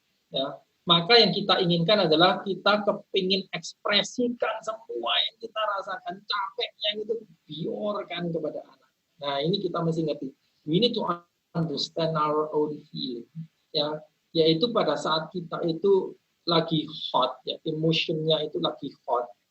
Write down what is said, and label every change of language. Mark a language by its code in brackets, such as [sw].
[id] Ya, maka yang kita inginkan adalah kita kepingin ekspresikan semua yang kita rasakan, capeknya itu biarkan kepada anak. Nah, ini kita mesti ngerti. [en] We need to understand our own feeling. [id] Ya, yaitu pada saat kita itu lagi hot, ya, emotionnya itu lagi hot.